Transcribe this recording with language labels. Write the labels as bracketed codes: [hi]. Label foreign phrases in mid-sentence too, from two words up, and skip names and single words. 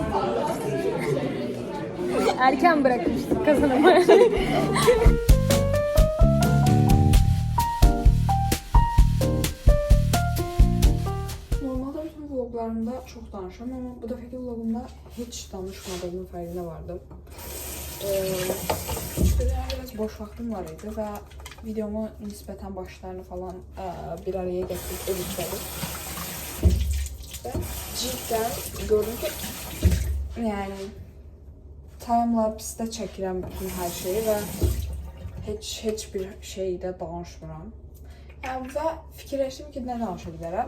[tr] Erken bırakmıştır kazanımı. Normalde bütün vloglarımda çok danışıyorum ama bu defaki vlogumda hiç danışmadığımın fərqinə vardım. [az] Çünki biraz boş vaxtım var idi və videomu nisbətən [tr] başlarını falan bir araya getirip editledim. Ve cidden gördüm ki yani timelapse'de [az] çəkirəm bütün her şeyi ve heç bir şeydə danışmıram. Yani ve fikirləşdim ki ne danışa bilərəm.